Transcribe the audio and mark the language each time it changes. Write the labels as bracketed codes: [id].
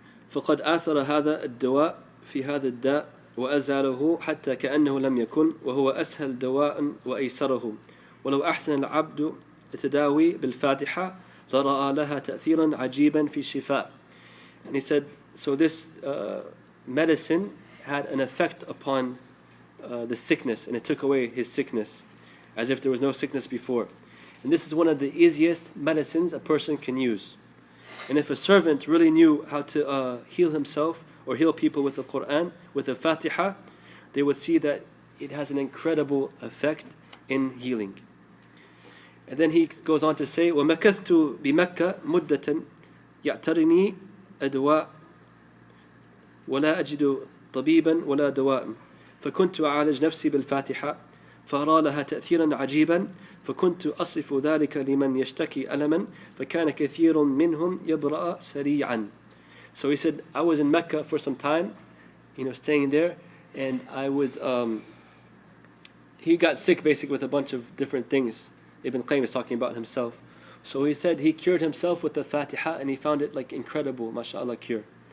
[ar] فقد آثر هذا الدواء في هذا الداء وأزاله حتى كأنه لم يكن وهو أسهل دواء وأيسره ولو أحسن العبد التداوي بالفاتحة لرأى لها تأثيرا عجيبا في الشفاء. [en] And he said, so this medicine had an effect upon the sickness, and it took away his sickness as if there was no sickness before. And this is one of the easiest medicines a person can use. And if a servant really knew how to heal himself or heal people with the Quran, with the Fatiha, they would see that it has an incredible effect in healing. And then he goes on to say, [ar] وَمَكَثْتُ بِمَكَّةِ مُدَّةً يَعْتَرِنِي أَدْوَاء وَلَا أَجِدُ طَبِيبًا وَلَا دَوَاءً فكنت أعالج نفسي بالفاتحة فأرى لها تأثيرا عجيبا فكنت أصف ذلك لمن يشتكي ألما فكان كثير منهم يبرأ سريعا. [en] So he said, I was in Mecca for some time, staying there, and I would, he got sick basically with a bunch of different things. Ibn Qayyim is talking about himself. So he said he cured himself with the Fatiha, and he found it like incredible, mashallah, cure.